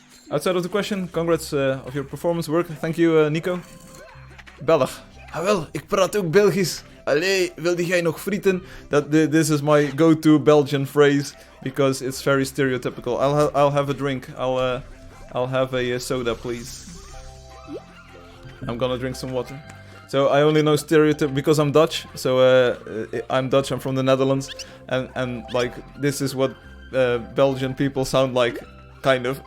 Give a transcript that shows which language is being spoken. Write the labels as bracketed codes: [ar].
[en] Outside of the question, congrats of your performance work. Thank you, Nico. Belg. [nl] Ah wel, ik praat ook Belgisch. Allee, wilde jij nog frieten? [en] This is my go-to Belgian phrase, because it's very stereotypical. I'll have a drink. I'll have a soda, please. I'm gonna drink some water. So I only know stereotype because I'm Dutch. So I'm Dutch. I'm from the Netherlands, and like this is what Belgian people sound like, kind of.